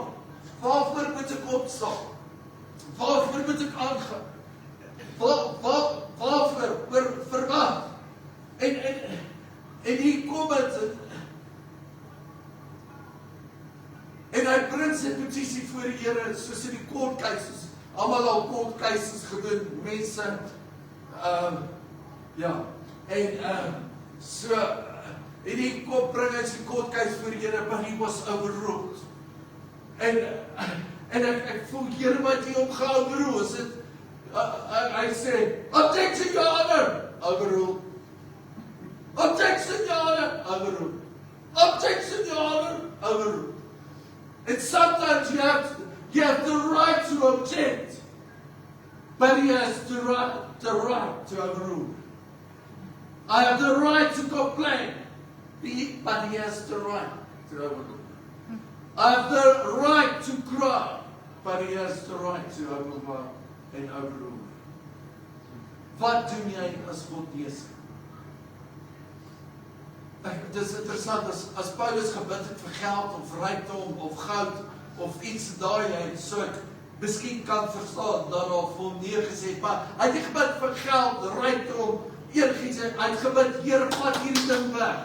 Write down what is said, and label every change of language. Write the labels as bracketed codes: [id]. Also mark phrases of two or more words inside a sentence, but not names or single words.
[af] Waarvoor moet ek opstaan? Waarvoor moet ek aangaan? Waarvoor, vir wat? En hier kom het, en hy bring sy petisie voor die Here, soos in die [en] court cases, [af] almal al [en] court cases [af] gedoen, mense, ja, en so, en die kop bring hy sy [en] court case [af] voor die Here, [en] but he was overruled. [af] En ek voel, Here, wat hy omgeoverrule, is dit, hy sê, [en] objection, your honor, overruled. Objection, your honor, overruled. Objection, your honor, overruled. And sometimes you have the right to object, but he has the right to overrule. I have the right to complain, but he has the right to overrule. I have the right to cry, but he has the right to overwhelm and overrule. [af] Wat doen jy as God besig? Dit is interessant, as Paulus gebid het vir geld, of rykdom, of goud, of iets daai uit, so ek miskien kan verstaan, dan al vir hom neergesê, maar hy het nie gebid vir geld, rykdom, enigiets, hy het gebid, Here, vat hierdie ding weg.